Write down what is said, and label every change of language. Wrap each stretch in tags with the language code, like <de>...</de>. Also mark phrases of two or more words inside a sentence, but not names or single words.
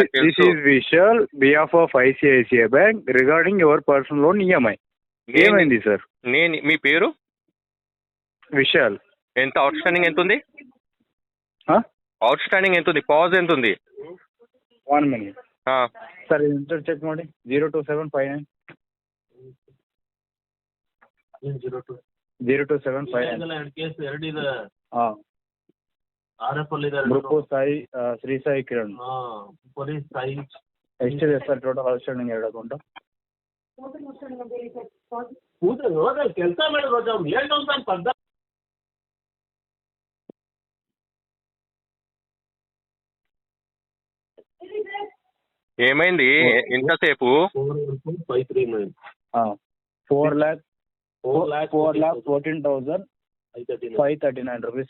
<en>This is Vishal behalf of ICICI Bank regarding your personal loan EMI.</en> <te>ఏమైంది సార్? మీ పేరు విశాల్. ఎంత అవుట్ స్టాండింగ్ ఎంత ఉంది? అవుట్ స్టాండింగ్ ఎంత ఉంది? పాజ్ ఎంత ఉంది?</te> <en>1 minute sir, inter check</en> <kn>ಮಾಡಿ 02759 02759 ಗ್ರೂಪ್ ಸಾಯಿ ಶ್ರೀ ಸಾಯಿ ಕಿರಣ್ ಎಷ್ಟಿದೆ ಸರ್</kn> <en>total outstanding</en> <kn>2 ಅಕೌಂಟ್? ಕೆಲಸ ಮಾಡಿರೋದು</kn> <te>ఏమైంది ఇంతసేపు? 4,14,539 రూపీస్.</te>